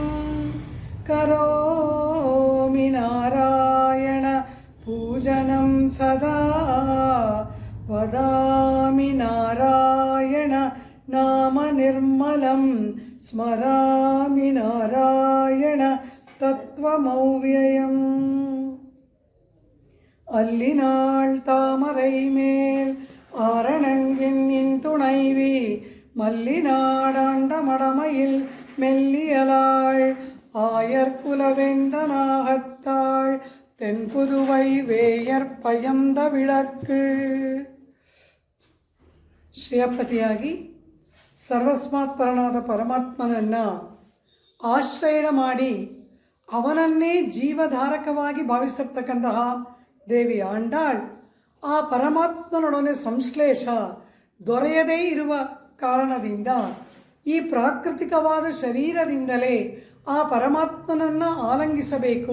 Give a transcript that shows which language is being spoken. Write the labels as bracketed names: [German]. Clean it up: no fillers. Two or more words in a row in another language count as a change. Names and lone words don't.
[Sanskrit] करोमि नारायण पूजनं सदा वदामि नारायण नाम निर्मलं स्मरामि नारायण तत्त्वमव्ययम् [Tamil] அல்லினாள் தாமரை மேல் ஆரணங்கின் துணைவி மல்லிநாடாண்ட மடமையில் மெல்லியலாள் ஆயர்குலவேந்தனாகத்தாள் தென்புதுவை வேயர் பயந்த விளக்கு. [Kannada] ಶ್ರೇಯಪತಿಯಾಗಿ ಸರ್ವಸ್ಮಾತ್ಪರನಾದ ಪರಮಾತ್ಮನನ್ನು ಆಶ್ರಯಣ ಮಾಡಿ ಅವನನ್ನೇ ಜೀವಧಾರಕವಾಗಿ ಭಾವಿಸಿರ್ತಕ್ಕಂತಹ ದೇವಿ ಆಂಡಾಳ್ ಆ ಪರಮಾತ್ಮನೊಡನೆ ಸಂಶ್ಲೇಷ ದೊರೆಯದೇ ಇರುವ ಕಾರಣದಿಂದ ಈ ಪ್ರಾಕೃತಿಕವಾದ ಶರೀರದಿಂದಲೇ ಆ ಪರಮಾತ್ಮನನ್ನು ಆಲಂಗಿಸಬೇಕು.